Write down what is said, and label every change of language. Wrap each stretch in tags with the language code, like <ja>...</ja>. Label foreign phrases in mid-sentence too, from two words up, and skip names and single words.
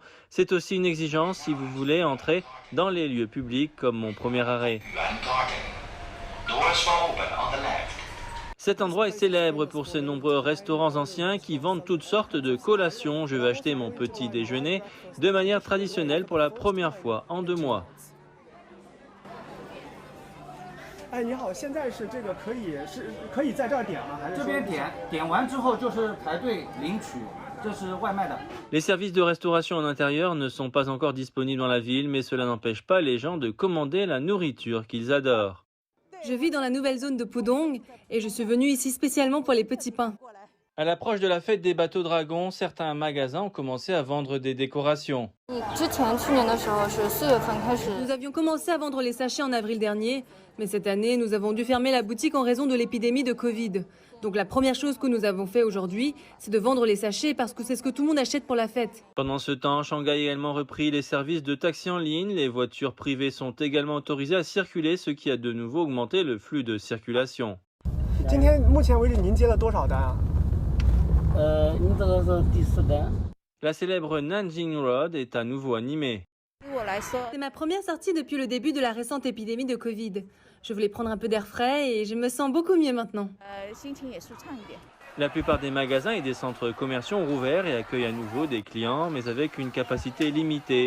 <fr>C'est aussi une exigence si vous voulez entrer dans les lieux publics comme mon premier arrêt. Cet endroit est célèbre pour ses nombreux restaurants anciens qui vendent toutes sortes de collations. Je vais acheter mon petit déjeuner de manière traditionnelle pour la première fois en 2 mois.</fr> <zh>哎，你好，现在是这个可以在这儿点吗？还是这边点完之后就是排队领取，这是外卖的。</zh> <fr>Les services de restauration en intérieur ne sont pas encore disponibles dans la ville, mais cela n'empêche pas les gens de commander la nourriture qu'ils adorent. Je vis dans la nouvelle zone de Pudong et je suis venue ici spécialement pour les petits pains. À l'approche de la fête des bateaux dragons, certains magasins ont commencé à vendre des décorations. Nous avions commencé à vendre les sachets en avril dernier, mais cette année, nous avons dû fermer la boutique en raison de l'épidémie de Covid. Donc la première chose que nous avons fait aujourd'hui, c'est de vendre les sachets parce que c'est ce que tout le monde achète pour la fête. Pendant ce temps, Shanghai a également repris les services de taxi en ligne. Les voitures privées sont également autorisées à circuler, ce qui a de nouveau augmenté le flux de circulation.</fr> <zh>今天目前为止您接了多少单啊？</zh> <fr>La célèbre Nanjing Road est à nouveau animée. C'est ma première sortie depuis le début de la récente épidémie de Covid. Je voulais prendre un peu d'air frais et je me sens beaucoup mieux maintenant. La plupart des magasins et des centres commerciaux ont rouvert et accueillent à nouveau des clients, mais avec une capacité limitée.</fr>